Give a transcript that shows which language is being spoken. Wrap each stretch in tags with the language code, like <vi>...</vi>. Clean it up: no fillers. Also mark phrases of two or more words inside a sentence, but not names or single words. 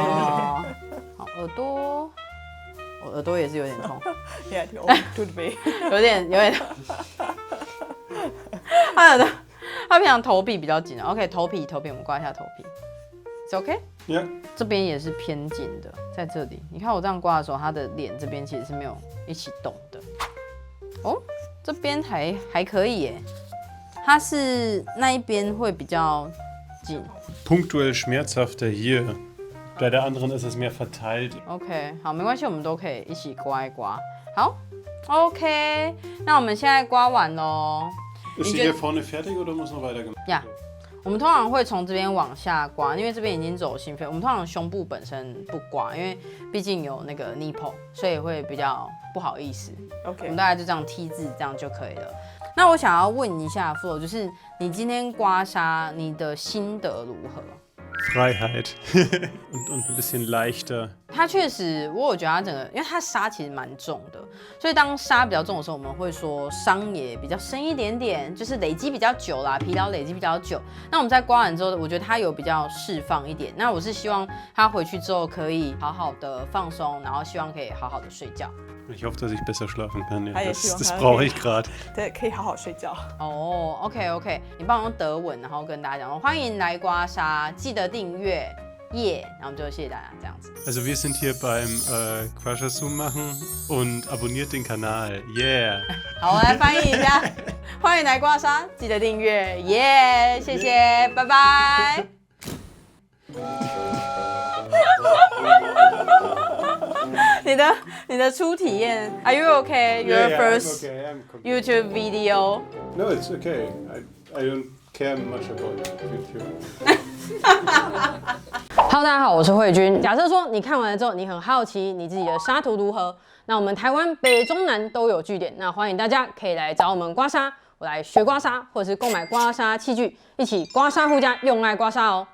<zh>好，耳朵。我耳朵也是有点痛，有点他平常头皮比较紧 ，OK， 头皮我们刮一下头皮 ，</zh> <en>It's OK？</en> <zh>这边也是偏紧的，在这里，你看我这样刮的时候，他的脸这边其实是没有一起动的。这边还可以耶，它是那一边会比较紧。</zh> <de>Punktuell schmerzhafter hier. Bei der anderen ist es mehr verteilt.</de> <zh>OK， 好，没关系，我们都可以一起刮一刮。好 ，OK， 那我们现在刮完咯。</zh> <de>Ist hier vorne fertig oder muss noch weiter gemacht werden?</de> <zh>我们通常会从这边往下刮，因为这边已经走心肺。我们通常胸部本身不刮，因为毕竟有那个 nipple， 所以会比较不好意思。 OK，我们大概就这样 T 字这样就可以了。那我想要问一下 Flo， 就是你今天刮痧，你的心得如何</zh> <de>？Freiheit und ein bisschen leichter。</de> <zh>它确实，我有觉得它整个，因为它痧其实蛮重的，所以当痧比较重的时候，我们会说伤也比较深一点点，就是累积比较久啦，疲劳累积比较久。那我们在刮完之后，我觉得它有比较释放一点。那我是希望它回去之后可以好好的放松，然后希望可以好好的睡觉。</zh> <de>Ich hoffe, dass ich besser schlafen kann. Ja. Das brauche ich gerade.</de> <zh>对，可以好好睡觉。 OK， 你帮我用德文，然后跟大家讲，欢迎来刮痧，记得订阅，然后我们就谢谢大家这样子。</zh> <de>Also wir sind hier beim Quasha-Zoom machen und abonniert den Kanal. Yeah.</de> <zh>好，我来翻译一下，欢迎来刮痧，记得订阅，谢谢，拜拜。你的初体验 ，</zh> <en>Are you okay? Your first YouTube video? No, it's okay. I don't care much about YouTube.</en> <zh>Hello， 大家好，我是慧君。假设说你看完了之后，你很好奇你自己的痧图如何，那我们台湾北中南都有据点，那欢迎大家可以来找我们刮痧，我来学刮痧，或者是购买刮痧器具，一起刮痧护家，用爱刮痧哦。</zh>